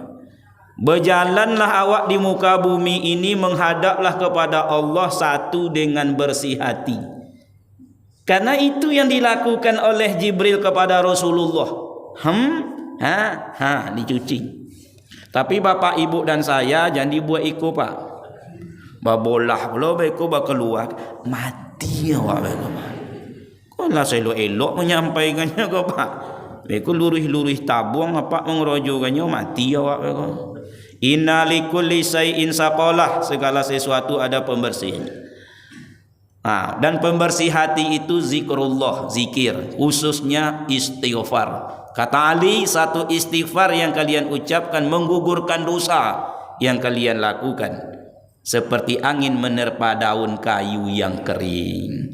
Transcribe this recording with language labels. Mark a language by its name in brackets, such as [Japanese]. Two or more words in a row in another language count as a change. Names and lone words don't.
[Indonesian] Berjalanlah awak di muka bumi ini, menghadaplah kepada Allah satu dengan bersih hati. Karena itu yang dilakukan oleh Jibril kepada Rasulullah. Dicuci. Tapi bapak ibu dan saya jangan dibuat ikut pak. [Minangkabau] Babolah pula beko keluar mati awak beko. [Indonesian] Kalau saya elok menyampaikannya kau pak. [Minangkabau] Beko lurih tabung apa mengerojokannya mati awak beko. [Arabic] إن لكل شيء صقالة, [Indonesian] segala sesuatu ada pembersihnya. Dan pembersih hati itu zikrullah, zikir, khususnya istighfar. Kata Ali, satu istighfar yang kalian ucapkan menggugurkan dosa yang kalian lakukan, seperti angin menerpa daun kayu yang kering.